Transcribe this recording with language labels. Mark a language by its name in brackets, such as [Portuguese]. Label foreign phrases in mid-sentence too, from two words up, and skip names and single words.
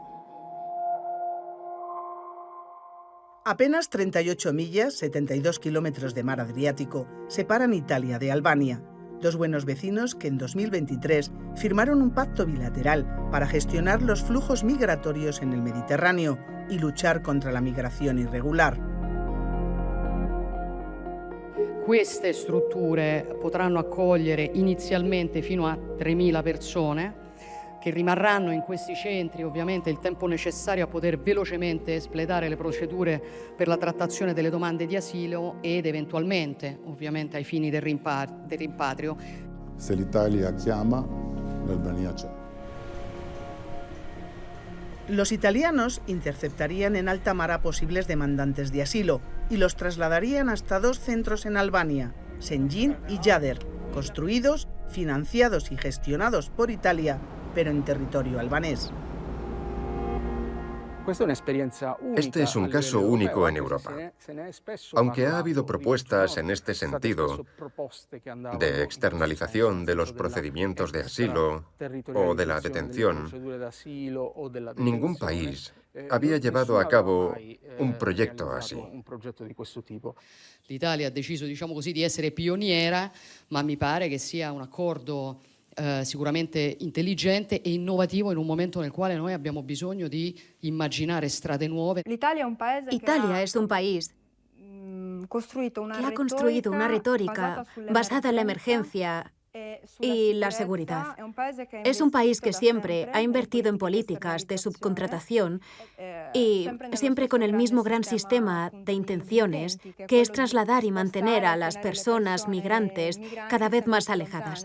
[Spanish] Apenas 38 millas, 72 kilómetros de mar Adriático, separan Italia de Albania. Dos buenos vecinos que en 2023 firmaron un pacto bilateral para gestionar los flujos migratorios en el Mediterráneo y luchar contra la migración irregular. [Italian] Queste strutture potranno accogliere inizialmente fino a 3.000 persone che rimarranno in questi centri ovviamente il tempo necessario a poter velocemente espletare le procedure per la trattazione delle domande di asilo ed eventualmente, ovviamente ai fini del rimpatrio. Se l'Italia chiama, l'Albania c'è. [Spanish] Los italianos interceptarían en alta mar a posibles demandantes de asilo y los trasladarían hasta dos centros en Albania, Senjin y Yader, construidos, financiados y gestionados por Italia, pero en territorio albanés. Este es un caso único en Europa. Aunque ha habido propuestas en este sentido de externalización de los procedimientos de asilo o de la detención, ningún país había llevado a cabo un progetto así. [Italian] L'Italia ha deciso, diciamo così, di essere pioniera, ma mi pare che sia un accordo sicuramente intelligente e innovativo in un momento nel quale noi abbiamo bisogno di immaginare strade nuove. [Spanish] Italia es un país que ha construido una retórica basada en la emergencia y la seguridad. Es un país que siempre ha invertido en políticas de subcontratación y siempre con el mismo gran sistema de intenciones, que es trasladar y mantener a las personas migrantes cada vez más alejadas.